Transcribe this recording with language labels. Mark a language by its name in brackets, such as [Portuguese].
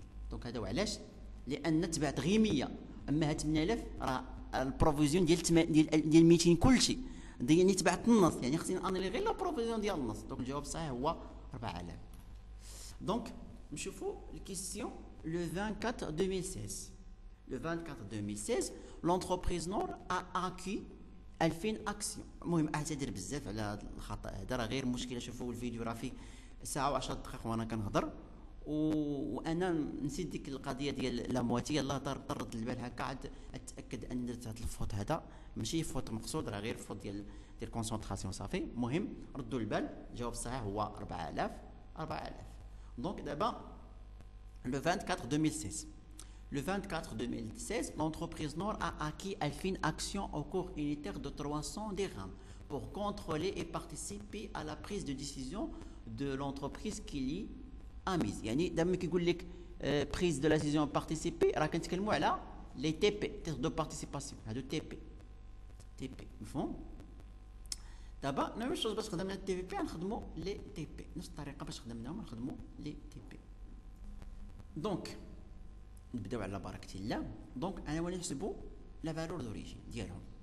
[Arabic] دونك هذا وعلاش؟ لان تبعت غير 100، اما هاد 8000 راه البروفيزيون ديال 200 كلشي، يعني تبعت النص، يعني خصني انالي غير لا بروفيزيون ديال النص. دونك الجواب الصحيح هو 4000. دونك نشوفوا الكيستيون لو 24 2016. [French] Le 24 2016 l'entreprise Nord a acquis 2000 اكسيون. [Arabic] المهم اعتذر بزاف على هذا الخطا هذا، راه غير مشكله. شوفوا الفيديو راه فيه ساعه و10 دقائق وانا كنهضر، وانا نسيت ديك القضيه ديال الامواتيه. الله طرد البال هكا، عاد اتاكد ان درت هذا الفوت هذا ماشي فوت مقصود، راه غير فوت ديال كونسونطراسيون صافي. المهم ردوا البال، الجواب الصحيح هو 4000. دونك دابا le 24 2016. [French] Le 24 2016, l'entreprise Nord a acquis 2000 actions au cours unitaire de 300 dirhams pour contrôler et participer à la prise de décision de l'entreprise qui l'y a mise. [Arabic] يعني دابا كيقول لك [French] prise de la décision participer، [Arabic] راه كنتكلموا على [French] les TP titres de participation. [Arabic] هادو TP مفهوم؟ دابا نفس الشيء باش خدمنا التي في بي نخدموا لي تي بي، نفس الطريقه باش خدمناهم نخدموا لي تي بي. دونك نبداو على بركه الله. دونك انا ولا نحسبوا لا فالور دوريجين ديالهم.